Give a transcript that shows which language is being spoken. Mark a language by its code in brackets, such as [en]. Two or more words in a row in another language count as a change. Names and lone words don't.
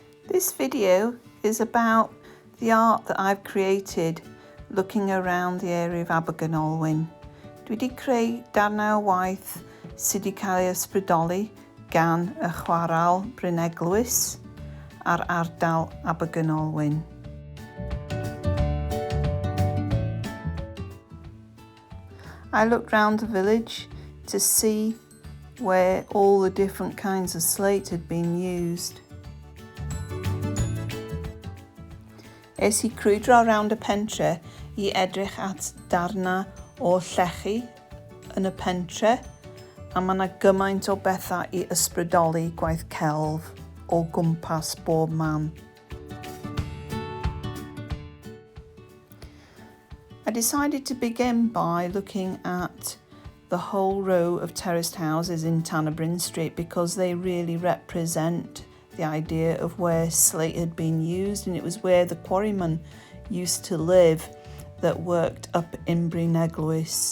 [en] This video is about the art that I've created looking around the area of Abergynolwyn. [cy] Dwi wedi creu darnau o waith sydd wedi cael ei ysbrydoli gan y chwaral Bryn Eglwys ar ardal Abergynolwyn. [en] I looked round the village to see where all the different kinds of slate had been used. [cy] Es I crwydro rownd y pentre I edrych at darnau o llechi yn y pentre, a mae yna gymaint o bethau I ysbrydoli gwaith celf o gwmpas bob man. [en] I decided to begin by looking at the whole row of terraced houses in Tannebryn Street because they really represent the idea of where slate had been used, and it was where the quarrymen used to live that worked up in Bryn Eglwys.